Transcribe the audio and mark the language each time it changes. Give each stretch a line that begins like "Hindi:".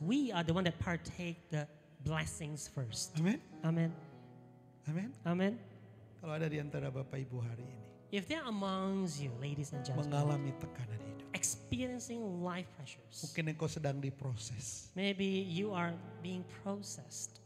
English: We are the one that partake the blessings first.
Indonesian: Amin.
English: Amen.
Indonesian: Amin.
English: Amen.
Indonesian: Kalau ada di antara Bapak Ibu hari ini
English: If they're amongst you, ladies and gentlemen,
Indonesian: mengalami tekanan hidup,
English: experiencing life pressures,
Indonesian: mungkin engkau sedang diproses,
English: maybe you are being processed.